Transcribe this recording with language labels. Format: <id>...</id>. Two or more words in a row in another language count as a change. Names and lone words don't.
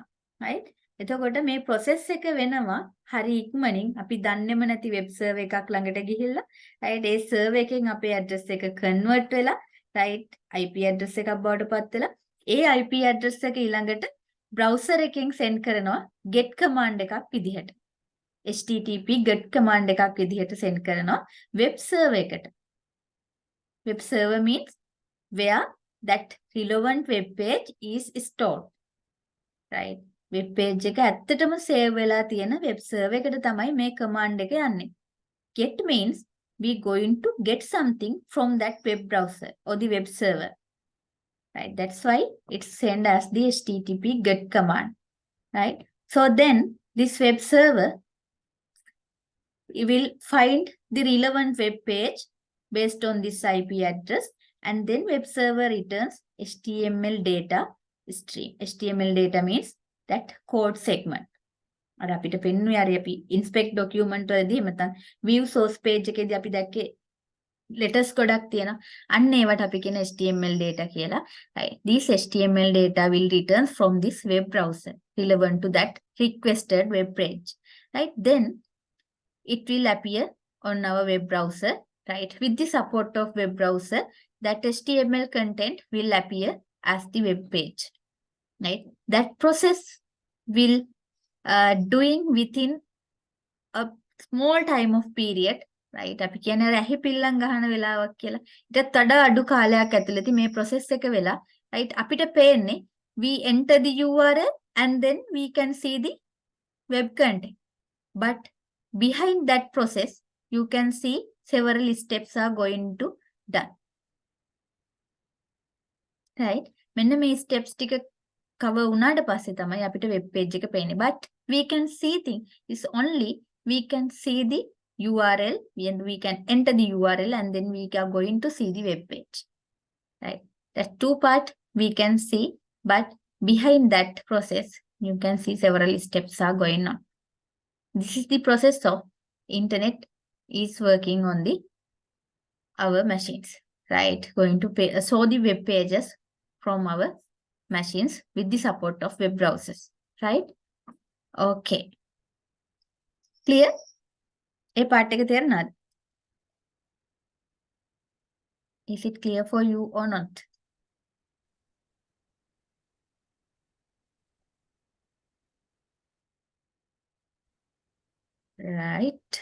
<si>right එතකොට මේ process එක වෙනවා හරි ඉක්මනින් අපි දන්නේම නැති</si> <en>web server</en> <si>එකක් ළඟට ගිහිල්ලා right ඒ server එකෙන් අපේ address එක convert වෙලා right</si> <en>IP address</en> <si>එකක් බවට පත් වෙලා ඒ</si> <en>IP address</en> <si>එක ඊළඟට browser එකෙන් send කරනවා</si> <en>get command</en> <si>එකක් විදිහට</si> <en>http get command</en> <si>එකක් විදිහට send කරනවා</si> <en>web server</en> <si>එකට</si> <en>Web server means where that relevant web page is stored.</en> <si>Right?</si> <en>Web page</en> <si>එක ඇත්තටම save වෙලා තියෙන</si> <en>web server</en> <si>එකට තමයි මේ command එක යන්නේ.</si> <en>Get means we going to get something from that web browser or the web server. Right? That's why it's sent as the HTTP GET command. Right? So then this web server will find the relevant web page based on this IP address, and then web server returns HTML data stream. HTML data means that code segment.</en> <si>අර අපිට පෙන්නුවේ අර අපි</si> <en>inspect document</en> <si>වලදී නැත්නම්</si> <en>view source page</en> <si>එකේදී අපි දැක්කේ letters ගොඩක් තියෙනවා. අන්න ඒවට අපි කියන</si> <en>HTML data</en> <si>කියලා.</si> <en>Right. These HTML data will return from this web browser relevant to that requested web page. Right. Then it will appear on our web browser. Right. With the support of web browser, that HTML content will appear as the web page. Right. That process will doing within a small time of period. Right.</en> <si>අපි කියන රැහි පිල්ලම් ගහන වෙලාවක් කියලා. ඊටත් වඩා අඩු කාලයක් ඇතුළතදී මේ process එක වෙලා right අපිට පේන්නේ</si> <en>we enter the URL and then we can see the web content. But behind that process you can see several steps are going to done. Right.</en> <si>මෙන්න මේ steps ටික cover වුණාට පස්සේ තමයි අපිට</si> <en>web page</en> <si>එක පේන්නේ.</si> <en>But we can see things. It's only we can see the URL and we can enter the URL and then we are going to see the web page. Right. That's two part we can see, but behind that process you can see several steps are going on. This is the process of internet is working on the our machines. Right. Going to show the web pages from our machines with the support of web browsers. Right? Okay. Clear? A part</en> <si>එක තේරුණාද?</si> <en>Is it clear for you or not? Right.</en>